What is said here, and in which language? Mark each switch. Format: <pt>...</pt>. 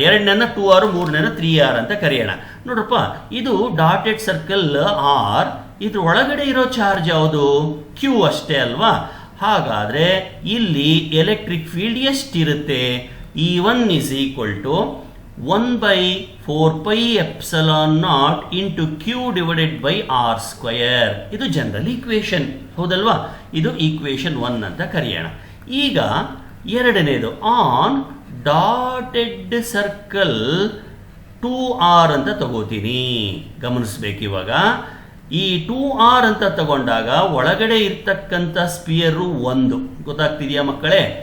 <kn>ಎರಡನೇನ 2R, ಮೂರನೇನ 3R ಅಂತ ಕರೆಯೋಣ. ನೋಡ್ರಪ್ಪ, ಇದು ಡಾಟೆಡ್ ಸರ್ಕಲ್ ಆರ್, ಇದ್ರ ಒಳಗಡೆ ಇರೋ ಚಾರ್ಜ್ ಯಾವುದು? ಕ್ಯೂ ಅಷ್ಟೇ ಅಲ್ವಾ? ಹಾಗಾದ್ರೆ ಇಲ್ಲಿ ಎಲೆಕ್ಟ್ರಿಕ್ ಫೀಲ್ಡ್ ಎಷ್ಟಿರುತ್ತೆ?</kn> <en>E1 is equal to 1/4πε0 into Q divided by R square.</en> <kn>ಇದು ಜನರಲ್ ಈಕ್ವೇಶನ್, ಹೌದಲ್ವಾ? ಇದು ಈಕ್ವೇಶನ್ 1 ಅಂತ ಕರೆಯೋಣ. ಈಗ ಎರಡನೇದು ಆನ್ ಡಾಟೆಡ್ ಸರ್ಕಲ್ 2R ಅಂತ ತಗೋತೀನಿ. ಗಮನಿಸ್ಬೇಕು, ಇವಾಗ ಈ 2R ಅಂತ ತಗೊಂಡಾಗ ಒಳಗಡೆ ಇರ್ತಕ್ಕಂಥ ಸ್ಪಿಯರ್ 1, ಗೊತ್ತಾಗ್ತಿದೆಯಾ ಮಕ್ಕಳೇ?</kn>